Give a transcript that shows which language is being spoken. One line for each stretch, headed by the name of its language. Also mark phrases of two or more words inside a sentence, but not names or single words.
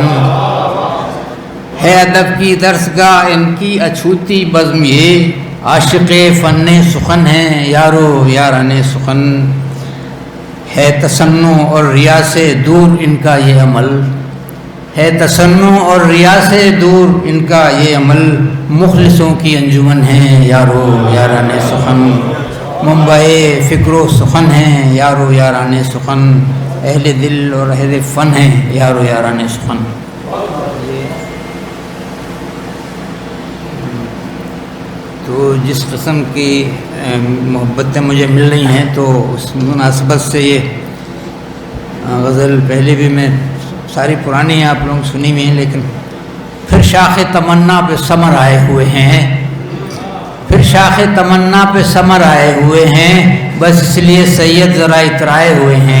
Urdu: ہے ادب کی درسگاہ ان کی اچھوتی بزم یہ، عاشق فن سخن ہیں یارو یاران سخن. ہے تصنع اور ریا سے دور ان کا یہ عمل، ہے تصنع اور ریا سے دور ان کا یہ عمل، مخلصوں کی انجمن ہیں یارو یاران سخن. منبع فکر و سخن ہیں یارو یاران سخن، اہل دل اور اہل فن ہیں یارو یاران سخن. تو جس قسم کی محبتیں مجھے مل رہی ہیں، تو اس مناسبت سے یہ غزل پہلے بھی میں ساری پرانی آپ لوگ سنی ہوئی ہیں، لیکن پھر شاخ تمنا پہ ثمر آئے ہوئے ہیں، پھر شاخ تمنا پہ ثمر آئے ہوئے ہیں، بس اس لیے سید ذرا اترائے ہوئے ہیں.